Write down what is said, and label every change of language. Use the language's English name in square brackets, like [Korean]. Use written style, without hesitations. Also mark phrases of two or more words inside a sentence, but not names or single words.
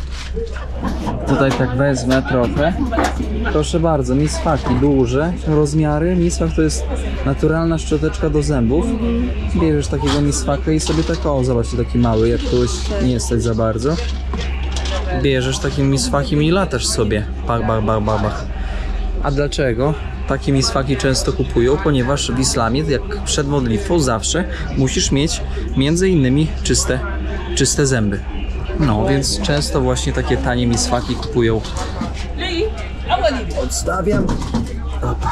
[Polish] Tutaj tak wezmę trochę. Proszę bardzo, miswaki duże, rozmiary. Miswak to jest naturalna szczoteczka do zębów. Bierzesz takiego miswaka i sobie tak, o zobaczcie, taki mały, jak kogoś nie stać za bardzo. Bierzesz takim miswakiem i latasz sobie. Bach, bach, bach, bach, bach. A dlaczego? Takie miswaki często kupują, ponieważ w islamie, jak przed modlitwą, zawsze musisz mieć między innymi czyste zęby. No, więc często właśnie takie tanie miswaki kupują. Odstawiam. Opa.